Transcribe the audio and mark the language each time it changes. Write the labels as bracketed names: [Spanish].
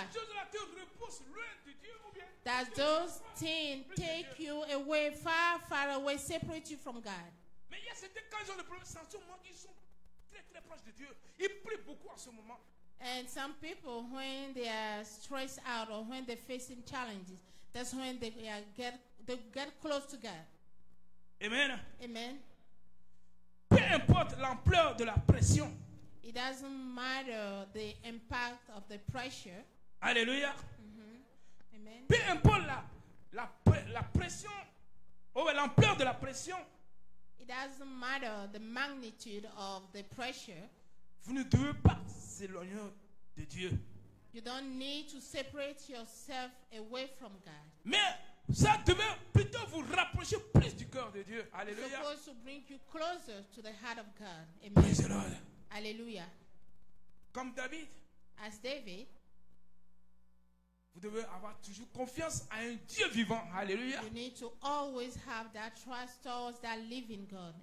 [French] ces choses-là te repoussent loin de Dieu ou bien? [English] Does those things take you away, far away, separate you from God? [French] Mais il y a certains, quand ils ont des problèmes, c'est en ce moment qu'ils sont très proches de Dieu. Ils prient beaucoup en ce moment. [English] And some people, when they are stressed out or when they're facing challenges, that's when they get close to God. Amen. Amen. [French] Peu importe l'ampleur de la pression. [English] It doesn't matter the impact of the pressure. Alléluia. Amen. [French] Peu importe la pression, l'ampleur de la pression, [English] It doesn't matter the magnitude of the pressure. [French] vous ne devez pas s'éloigner de Dieu. [English] You don't need to separate yourself away from God. [French] Mais ça devait plutôt vous rapprocher plus du cœur de Dieu. [English] It's Alléluia. supposed to bring you closer to the heart of God. Amen. Praise the Lord. Hallelujah. [French] Comme David, [English] As David, [French] vous devez avoir toujours confiance à un Dieu vivant. Alléluia. [English] you need to always have that trust towards that living God.